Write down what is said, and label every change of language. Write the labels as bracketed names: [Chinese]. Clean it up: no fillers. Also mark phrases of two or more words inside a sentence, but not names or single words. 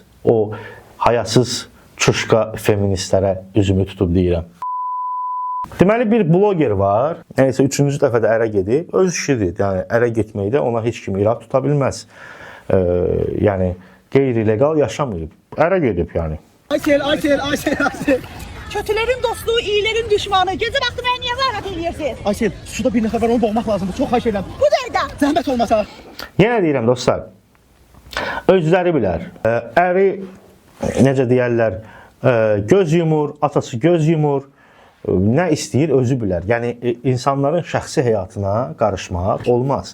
[Azerbaijani] O hayasız çuşqa feministlərə üzümü tutub deyirəm. Deməli, bir bloger var. Nəysə, 3-cü dəfədə ərə gedib. Öz işidir. Yəni, ərə getməkdə ona heç kim irad tuta bilməz. Yəni, qeyri-legal yaşamayıb. Ərə gedib, yəni. Aysel. [Turkish] Kötülerin dostu, iyilerin düşmanı. Gece vakti beni niye zahmet ediyorsunuz? [Azerbaijani] Aysel, suda bir nəfər var, onu boğmaq lazımdır. Çox xahiş edirəm. Bu derdə. Zəhmət olmasa. Yenə deyirəm, dostlar. Özləri bilər. Əri, necə deyərlər, göz yumur, atası göz yumur. Nə istəyir, özü bilər. Yəni, insanların şəxsi həyatına qarışmaq olmaz.